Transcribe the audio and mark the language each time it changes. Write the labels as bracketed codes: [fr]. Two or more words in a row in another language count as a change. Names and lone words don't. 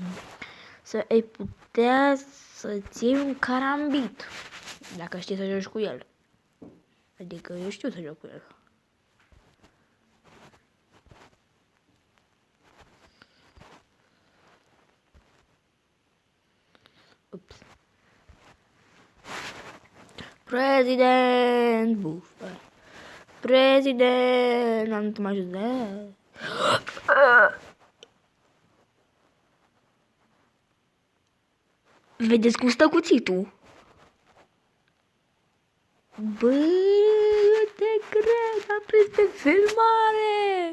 [ro] Să ai putea să-ți iei un carambit. Dacă știi să joci cu el. Adică eu știu să joc cu el. Ups. President! Buf. President! Am să mă ajut. Vedeți cum stă cuțitul? Bă, eu te cred, am prins pe filmare!